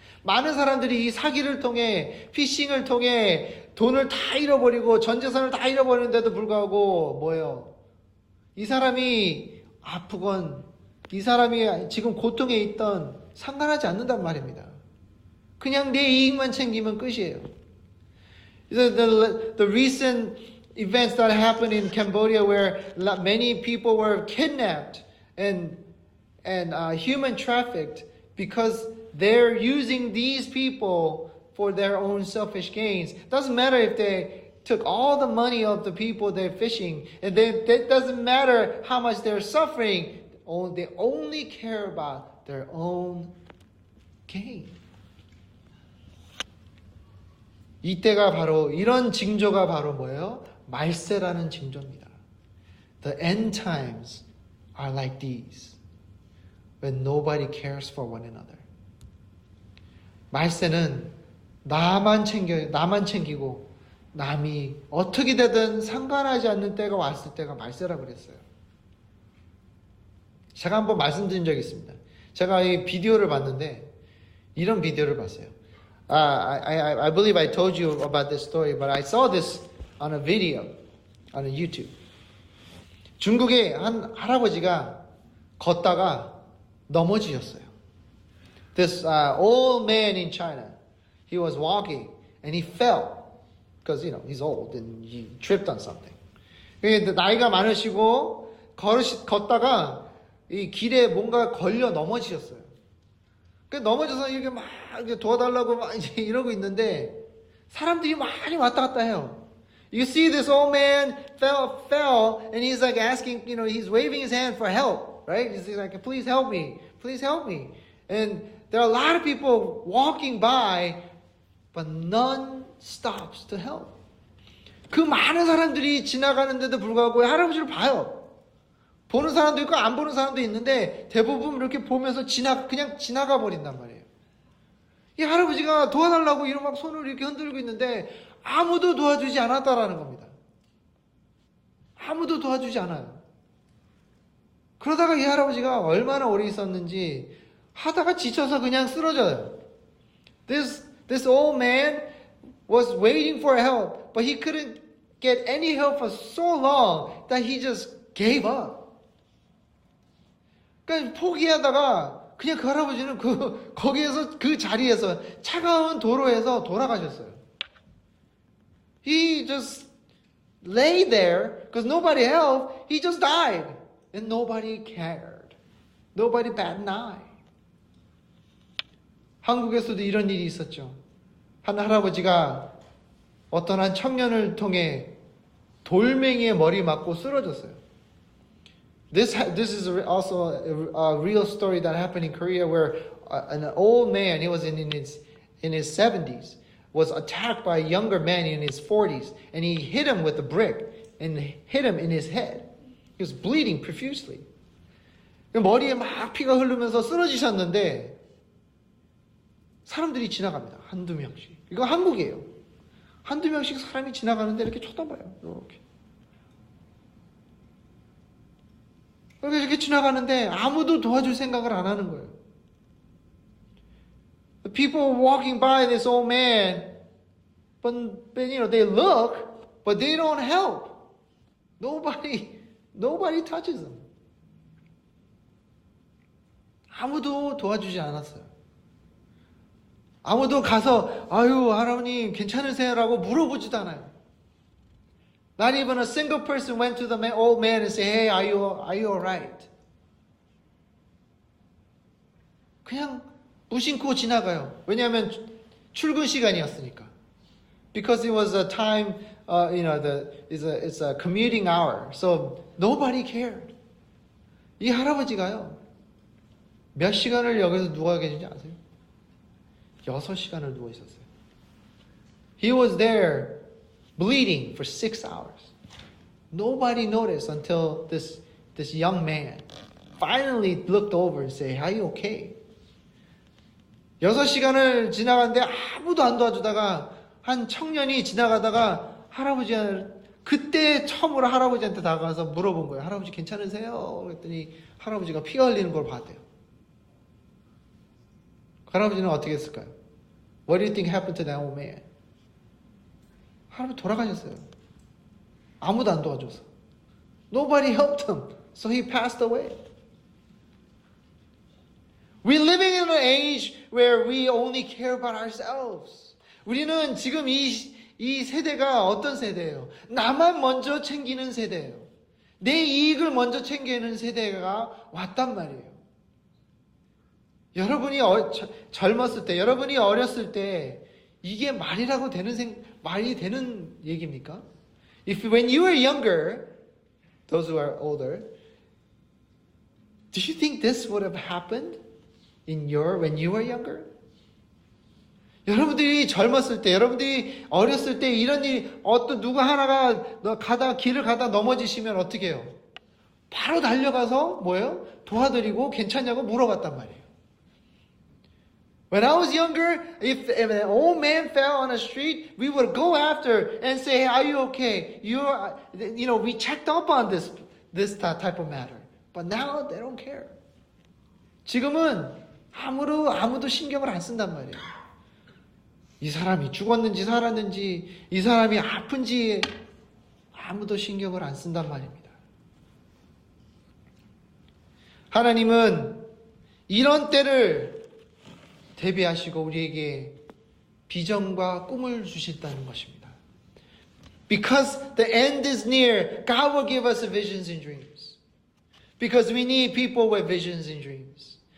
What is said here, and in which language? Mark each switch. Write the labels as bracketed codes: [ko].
[ko] 많은 사람들이 이 사기를 통해 피싱을 통해 돈을 다 잃어버리고 전 재산을 다 잃어버리는데도 불구하고 뭐예요? 이 사람이 아프건 이 사람이 지금 고통에 있던 상관하지 않는단 말입니다. 그냥 내 이익만 챙기면 끝이에요. [en] The recent events that happened in Cambodia where many people were kidnapped and human trafficked because they're using these people for their own selfish gains. Doesn't matter if they took all the money of the people they're fishing, and that doesn't matter how much they're suffering. They only care about their own gain. [ko] 이때가 바로 이런 징조가 바로 뭐예요? 말세라는 징조입니다. [en] The end times are like these, when nobody cares for one another. [ko] 말세는 나만 챙기고 남이 어떻게 되든 상관하지 않는 때가 왔을 때가 말세라고 그랬어요. 제가 한번 말씀드린 적이 있습니다. 제가 이 비디오를 봤는데 이런 비디오를 봤어요. [en] I believe I told you about this story, but I saw this on a video on a YouTube. [ko] 중국의 한 할아버지가 걷다가 넘어지셨어요. [en] This old man in China, he was walking and he fell because he's old and he tripped on something. [ko] 나이가 많으시고 걷다가 이 길에 뭔가 걸려 넘어지셨어요. 넘어져서 이렇게 막 도와달라고 막 이제 이러고 있는데 사람들이 많이 왔다 갔다 해요. [en] You see this old man fell and he's like asking, he's waving his hand for help, right? He's like, please help me, please help me. And there are a lot of people walking by, but none stops to help. [ko] 그 많은 사람들이 지나가는데도 불구하고 할아버지를 봐요. 보는 사람도 있고 안 보는 사람도 있는데 대부분 이렇게 보면서 그냥 지나가 버린단 말이에요. 이 할아버지가 도와달라고 이런 막 손을 이렇게 흔들고 있는데 아무도 도와주지 않았다라는 겁니다. 아무도 도와주지 않아요. 그러다가 이 할아버지가 얼마나 오래 있었는지 하다가 지쳐서 그냥 쓰러져요. [en] This old man was waiting for help, but he couldn't get any help for so long that he just gave up. [ko] 그러니까 포기하다가 그냥 그 할아버지는 거기에서 그 자리에서 차가운 도로에서 돌아가셨어요. [en] He just lay there because nobody helped. He just died and nobody cared. Nobody bat an eye. [ko] 한국에서도 이런 일이 있었죠. 한 할아버지가 어떤 한 청년을 통해 돌멩이에 머리 맞고 쓰러졌어요. [en] This is also a real story that happened in Korea where an old man, he was in his 70s, was attacked by a younger man in his 40s, and he hit him with a brick and hit him in his head. He was bleeding profusely. [ko] 머리에 막 피가 흐르면서 쓰러지셨는데 사람들이 지나갑니다. 한두 명씩. 이거 한국이에요. 한두 명씩 사람이 지나가는데 이렇게 쳐다봐요. 이렇게 지나가는데 아무도 도와줄 생각을 안 하는 거예요. [en] The people walking by this old man, but they look, but they don't help. Nobody touches them. [ko] 아무도 도와주지 않았어요. 아무도 가서 아유 하나님 괜찮으세요라고 물어보지도 않아요. [en] Not even a single person went to the old man and said, hey, are you all right? [ko] 그냥 무심코 지나가요. 왜냐하면 출근 시간이었으니까. [en] Because it was a time, it's a commuting hour. So nobody cared. [ko] 이 할아버지가요. 몇 시간을 여기서 누워 계신지 아세요? 6시간을 누워 있었어요. [en] He was there bleeding for 6 hours. Nobody noticed until this young man finally looked over and said, are you okay? [ko] 6시간을 지나갔는데 아무도 안 도와주다가 한 청년이 지나가다가 그때 처음으로 할아버지한테 다가가서 물어본 거예요. 할아버지 괜찮으세요? 그랬더니 할아버지가 피가 흘리는 걸 봤대요. 그 할아버지는 어떻게 했을까요? [en] What do you think happened to that old man? [ko] 할아버지 돌아가셨어요. 아무도 안 도와줘서. [en] Nobody helped him. So he passed away. We're living in an age where we only care about ourselves. [ko] 우리는 지금 이 세대가 어떤 세대예요? 나만 먼저 챙기는 세대예요. 내 이익을 먼저 챙기는 세대가 왔단 말이에요. 여러분이 젊었을 때, 여러분이 어렸을 때 이게 말이 되는 얘기입니까? [en] When you were younger, those who are older, do you think this would have happened when you were younger? [ko] 여러분들이 젊었을 때, 여러분들이 어렸을 때 이런 일이 누구 하나가 길을 가다 넘어지시면 어떻게 해요? 바로 달려가서 뭐예요? 도와드리고 괜찮냐고 물어봤단 말이에요. [en] When I was younger, if an old man fell on the street, we would go after and say, "Are you okay? We checked up on this type of matter." But now they don't care. [ko] 지금은 아무도 신경을 안 쓴단 말이에요. 이 사람이 죽었는지 살았는지, 이 사람이 아픈지 아무도 신경을 안 쓴단 말입니다. 하나님은 이런 때를 대비하시고 우리에게 비전과 꿈을 주신다는 것입니다. [en] Because the end is near, God will give us visions and dreams. Because we need people with visions and dreams.